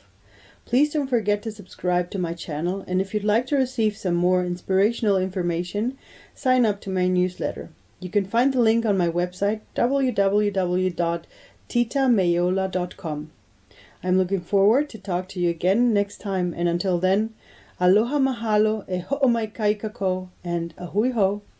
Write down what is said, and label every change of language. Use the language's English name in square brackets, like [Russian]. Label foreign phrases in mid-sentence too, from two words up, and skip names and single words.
[English] Please don't forget to subscribe to my channel, and if you'd like to receive some more inspirational information, sign up to my newsletter. You can find the link on my website, www.titamayola.com. I'm looking forward to talk to you again next time, and until then, [Hawaiian] aloha mahalo, e ho'omai kai kako, and a hui ho.